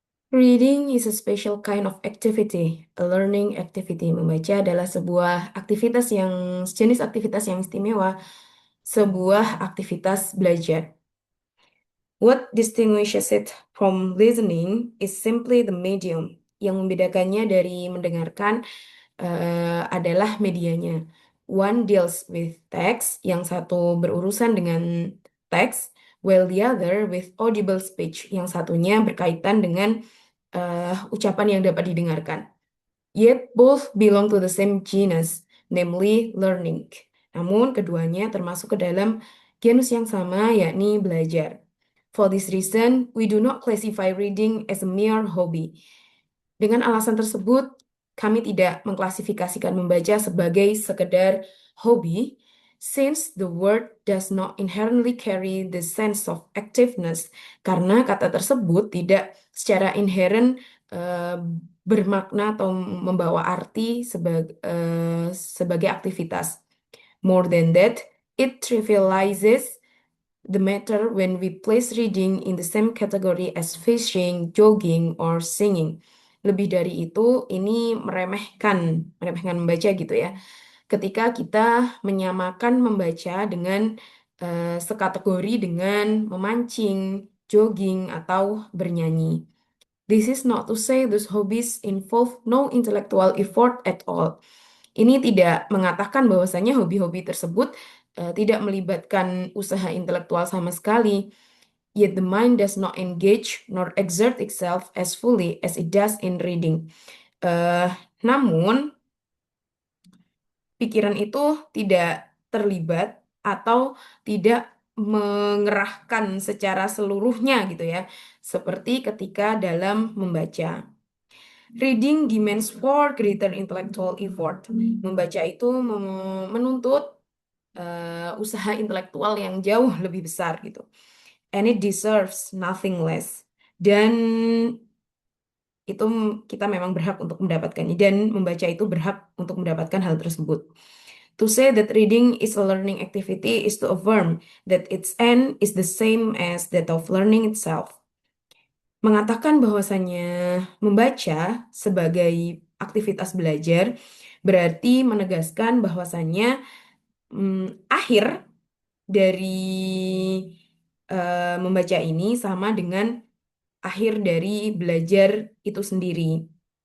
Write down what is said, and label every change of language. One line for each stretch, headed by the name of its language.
English: Reading is a special kind of activity, a learning activity.
Indonesian: Membaca adalah sebuah aktivitas sejenis aktivitas yang istimewa, sebuah aktivitas belajar.
English: What distinguishes it from listening is simply the medium.
Indonesian: Yang membedakannya dari mendengarkan adalah medianya.
English: One deals with text,
Indonesian: yang satu berurusan dengan teks,
English: while the other with audible speech,
Indonesian: yang satunya berkaitan dengan ucapan yang dapat didengarkan.
English: Yet both belong to the same genus, namely learning.
Indonesian: Namun keduanya termasuk ke dalam genus yang sama, yakni belajar.
English: For this reason, we do not classify reading as a mere hobby.
Indonesian: Dengan alasan tersebut, kami tidak mengklasifikasikan membaca sebagai sekedar hobi,
English: since the word does not inherently carry the sense of activeness,
Indonesian: karena kata tersebut tidak secara inherent bermakna atau membawa arti sebagai aktivitas.
English: More than that, it trivializes the matter when we place reading in the same category as fishing, jogging, or singing.
Indonesian: Lebih dari itu, ini meremehkan membaca gitu ya. Ketika kita menyamakan membaca dengan sekategori dengan memancing, jogging, atau bernyanyi.
English: This is not to say those hobbies involve no intellectual effort at all.
Indonesian: Ini tidak mengatakan bahwasanya hobi-hobi tersebut tidak melibatkan usaha intelektual sama sekali.
English: Yet the mind does not engage nor exert itself as fully as it does in reading.
Indonesian: Eh, Namun, pikiran itu tidak terlibat atau tidak mengerahkan secara seluruhnya gitu ya, seperti ketika dalam membaca.
English: Reading demands far greater intellectual effort.
Indonesian: Membaca itu menuntut usaha intelektual yang jauh lebih besar gitu.
English: And it deserves nothing less.
Indonesian: Dan itu kita memang berhak untuk mendapatkannya, dan membaca itu berhak untuk mendapatkan hal tersebut.
English: To say that reading is a learning activity is to affirm that its end is the same as that of learning itself.
Indonesian: Mengatakan bahwasannya membaca sebagai aktivitas belajar berarti menegaskan bahwasannya akhir dari membaca ini sama dengan akhir dari belajar itu sendiri.